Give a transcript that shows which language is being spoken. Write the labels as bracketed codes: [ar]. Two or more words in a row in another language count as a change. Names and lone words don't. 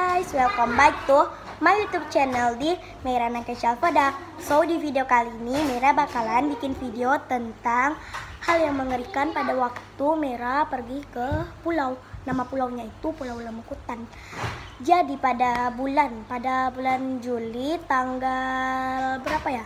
[en] welcome back to my YouTube channel di Mera Nakesha Alfada. [id] So di video kali ini Mera bakalan bikin video tentang hal yang mengerikan pada waktu Mera pergi ke pulau. Nama pulaunya itu Pulau Lemukutan. Jadi pada bulan Juli tanggal berapa ya?